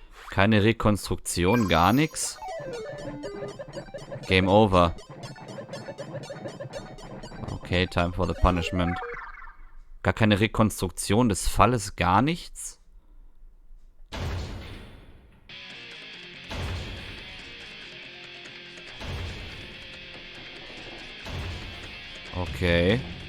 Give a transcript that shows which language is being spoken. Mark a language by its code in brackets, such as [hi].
[de] Keine Rekonstruktion, gar nichts. [en] Game over. Okay, time for the punishment. [de] Gar keine Rekonstruktion des Falles, gar nichts. Okay.